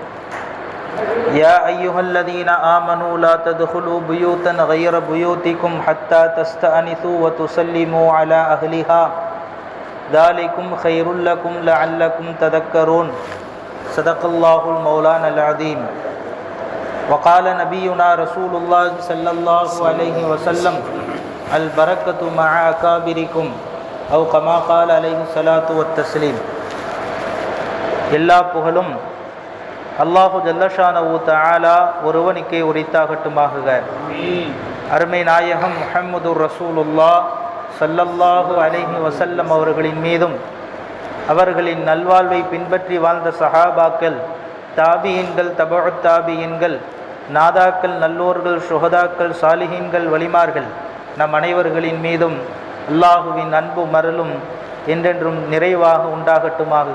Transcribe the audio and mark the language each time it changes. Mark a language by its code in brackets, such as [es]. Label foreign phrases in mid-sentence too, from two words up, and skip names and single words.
[ar] يا أيها الذين آمنوا لا تدخلوا بيوتا غير بيوتكم حتى تستأنسوا وتسلموا على أهلها ذلكم خير لكم لعلكم تذكرون. صدق الله المولانا العظيم. وقال نبينا رسول الله صلى الله عليه وسلم البركة مع أكابركم أو كما قال عليه الصلاة والتسليم. [ta] எல்லா புகழும் அல்லாஹு [ar] جل شأنه تعالى [ta] ஒருவனுக்கே உரித்தாகட்டுமாக. அருமை நாயகம் [ar] محمد رسول الله صلى الله عليه وسلم [ta] அவர்களின் மீதும் அவர்களின் நல்வாழ்வை பின்பற்றி வாழ்ந்த சஹாபாக்கள், தாபியீன்கள், தபஉத் தாபியீன்கள், நாதாக்கள், நல்லோர்கள், ஷுஹதாக்கள், சாலிஹீன்கள், வலிமார்கள் நம் அனைவர்களின் மீதும் அல்லாஹுவின் அன்பும் அருளும் என்றென்றும் நிறைவாக உண்டாகட்டுமாக.